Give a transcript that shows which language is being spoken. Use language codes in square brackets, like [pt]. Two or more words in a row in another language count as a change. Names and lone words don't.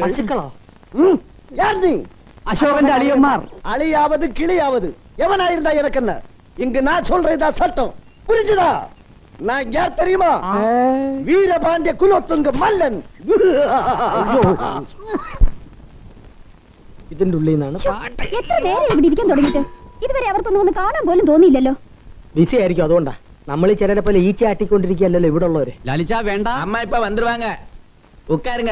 [ta] யார் நீ? அசோகன் அழியம்மார். அழியாவது கிளியாவது எவனாயிருந்தா எனக்கு என்ன? இங்கு நான் சொல்றதா சட்டம், புரிஞ்சுதா? நான் யார் தெரியுமா? வீரபாண்டிய குலோத்துங்க மல்லன். [ml] ഇതിന്റെ ഉള്ളിൽ നിന്നാണ്. എത്ര നേരം ഇവിടെ ഇരിക്കാൻ തുടങ്ങിയിട്ട് ഇതുവരെ അവർക്കൊന്നും ഒന്ന് കാണാൻ പോലും തോന്നിയില്ലല്ലോ. ബിസി ആയിരിക്കും, അതുകൊണ്ടാ. നമ്മൾ ചിലരെ പോലെ ഈച്ച ആട്ടിക്കൊണ്ടിരിക്കുകയല്ലോ ഇവിടെ ഉള്ളവര്. ലലിച്ച വേണ്ട, [ta] அம்மா இப்போ வந்திருவாங்க. உக்காருங்க.